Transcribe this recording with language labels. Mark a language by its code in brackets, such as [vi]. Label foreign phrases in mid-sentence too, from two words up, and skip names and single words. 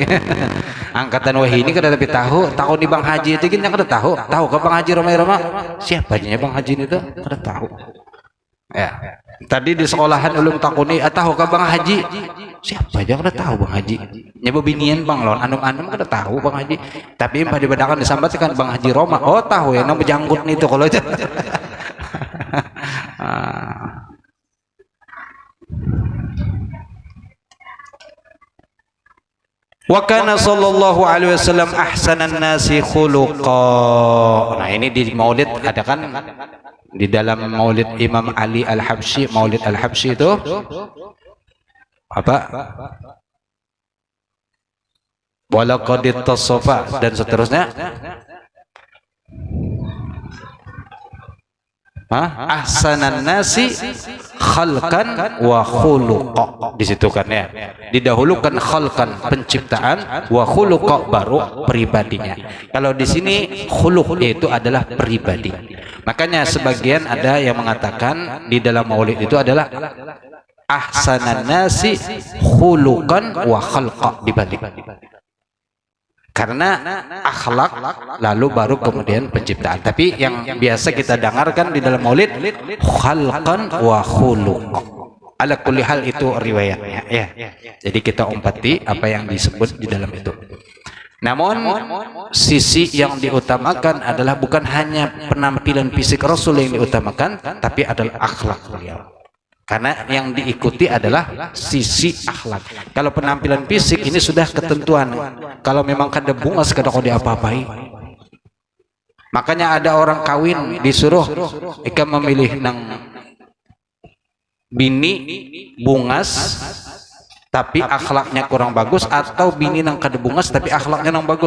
[bjn] Angkatan wahini ini kada tapi tahu di Bang Haji itu kan kada tahu ke Bang Haji Roma siapa aja Bang Haji itu kada tahu. Ya, tadi di sekolahan ulun takuni, tahu ke Bang Haji siapa aja kada tahu Bang Haji. Nyoba binian Bang lawan anum-anum kada tahu Bang Haji. Tapi pada bedakan disambat kan Bang Haji Roma, oh tahu ya nama janggut nih itu kalau itu. [ar] وكان صلى الله عليه وسلم أحسن الناس خلقا. [id] Nah, ini di Maulid ada kan, di dalam Maulid Imam Ali Al-Habsyi, Maulid Al-Habsyi itu apa? [ar] ولقد اتصف [id] dan seterusnya. [ar] أحسن الناس خلقا وخلقا, [id] di situ kan ya, didahulukan khalqan penciptaan, wa khuluqa baru pribadinya. Kalau di sini khuluq itu adalah pribadi. Makanya sebagian ada yang mengatakan di dalam maulid itu adalah [ar] أحسن الناس خلقا وخلقا, [id] dibalik. Karena akhlak lalu baru kemudian penciptaan. Tapi yang biasa kita dengarkan di dalam maulid, [ar] خلقا وخلق. على كل حال [id] itu riwayatnya ya. Jadi kita umpati apa yang disebut di dalam itu. Namun sisi yang diutamakan adalah bukan hanya penampilan fisik Rasul yang diutamakan, tapi adalah akhlak beliau. Karena yang diikuti adalah sisi akhlak. Kalau penampilan fisik ini sudah ketentuan. [bjn] Kalau memang kada bungas kada kau diapa-apai. Makanya ada orang kawin disuruh ika memilih nang bini bungas tapi akhlaknya kurang bagus, atau bini nang kada bungas tapi akhlaknya nang bagus.